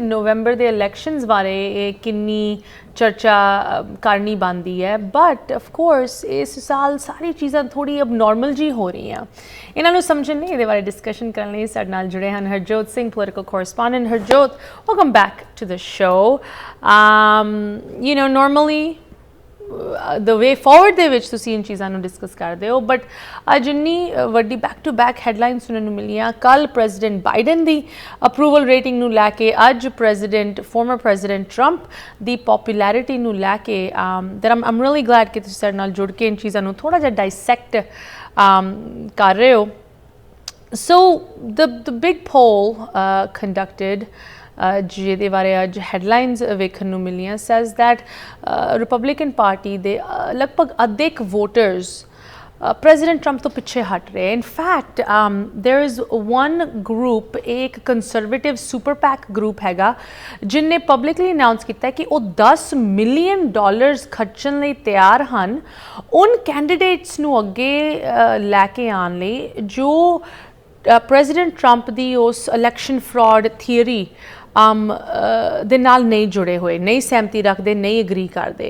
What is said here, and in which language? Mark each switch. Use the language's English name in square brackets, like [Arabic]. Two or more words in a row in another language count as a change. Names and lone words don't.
[Punjabi] ਨਵੰਬਰ ਦੇ ਇਲੈਕਸ਼ਨਸ ਬਾਰੇ ਕਿੰਨੀ ਚਰਚਾ ਕਰਨੀ ਬਣਦੀ ਹੈ [English] but of course [Punjabi] ਇਸ ਸਾਲ ਸਾਰੀ ਚੀਜ਼ਾਂ ਥੋੜ੍ਹੀ ਅਬ ਨਾਰਮਲ ਜੀ ਹੋ ਰਹੀਆਂ। ਇਹਨਾਂ ਨੂੰ ਸਮਝਣ ਲਈ ਇਹਦੇ ਬਾਰੇ ਡਿਸਕਸ਼ਨ ਕਰਨ ਲਈ ਸਾਡੇ ਨਾਲ ਜੁੜੇ ਹਨ ਹਰਜੋਤ ਸਿੰਘ, [English] political correspondent. [Punjabi] ਹਰਜੋਤ, [English] welcome back to the show you know normally the way forward [Punjabi] ਦੇ ਵਿੱਚ ਤੁਸੀਂ ਇਨ ਚੀਜ਼ਾਂ ਨੂੰ ਡਿਸਕਸ ਕਰਦੇ ਹੋ ਬਟ ਅੱਜ ਇੰਨੀ ਵੱਡੀ [English] back to back headline [Punjabi] ਸੁਣਨ ਨੂੰ ਮਿਲੀਆਂ। ਕੱਲ ਪ੍ਰੈਜ਼ੀਡੈਂਟ ਬਾਈਡਨ ਦੀ [English] approval rating [Punjabi] ਨੂੰ ਲੈ ਕੇ, ਅੱਜ [English] former president [Punjabi] ਟਰੰਪ ਦੀ ਪੋਪੂਲੈਰਿਟੀ ਨੂੰ ਲੈ ਕੇ [English] that I'm really glad [Punjabi] ਕਿ ਤੁਸੀਂ ਸਾਡੇ ਨਾਲ ਜੁੜ ਕੇ ਇਨ ਚੀਜ਼ਾਂ ਨੂੰ ਥੋੜ੍ਹਾ ਜਿਹਾ ਡਾਇਸੈਕਟ ਕਰ ਰਹੇ ਹੋ। [English] So the big poll conducted [Punjabi] ਜਿਹਦੇ ਬਾਰੇ ਅੱਜ ਹੈਡਲਾਈਨਸ ਵੇਖਣ ਨੂੰ ਮਿਲੀਆਂ [English] says that Republican Party [Punjabi] ਦੇ ਲਗਭਗ ਅੱਧੇ ਵੋਟਰਸ ਪ੍ਰੈਜ਼ੀਡੈਂਟ ਟਰੰਪ ਤੋਂ ਪਿੱਛੇ ਹਟ ਰਹੇ। [English] in fact there is one group, [Punjabi] ਇੱਕ [English] conservative super PAC group [Punjabi] ਹੈਗਾ ਜਿਹਨੇ [English] publicly announce [Punjabi] ਕੀਤਾ ਕਿ ਉਹ $10 ਮਿਲੀਅਨ ਖਰਚਣ ਲਈ ਤਿਆਰ ਹਨ ਉਨ ਕੈਂਡੀਡੇਟਸ ਨੂੰ ਅੱਗੇ ਲੈ ਕੇ ਆਉਣ ਲਈ ਜੋ ਪ੍ਰੈਜ਼ੀਡੈਂਟ ਟਰੰਪ ਦੀ ਉਸ [English] election fraud theory [Punjabi] ਦੇ ਨਾਲ ਨਹੀਂ ਜੁੜੇ ਹੋਏ, ਨਹੀਂ ਸਹਿਮਤੀ ਰੱਖਦੇ, ਨਹੀਂ ਅਗਰੀ ਕਰਦੇ।